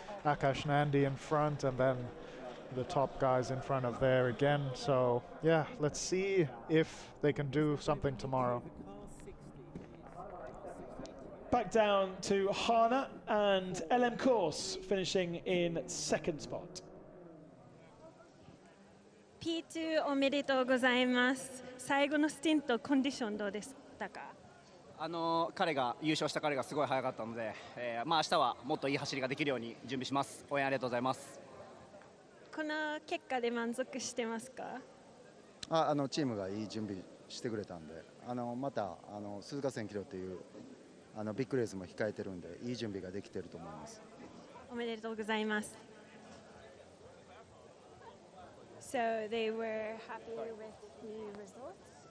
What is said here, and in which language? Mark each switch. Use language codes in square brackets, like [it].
[en] Akash Nandi in front, and then the top guys in front of there again. So yeah, let's see if they can do something tomorrow. Back down to Hana and LM Course finishing in second spot. [ja] P2 おめでとうございます。最後のスティントコンディションどうでしたか？彼が優勝した彼がすごい速かったので、まあ明日はもっといい走りができるように準備します。応援ありがとうございます。この結果で満足してますか？チームがいい準備してくれたんで、また鈴鹿1000キロというビッグレースも控えてるんで、いい準備ができてると思います。おめでとうございます。 [en] So they were happy with the results.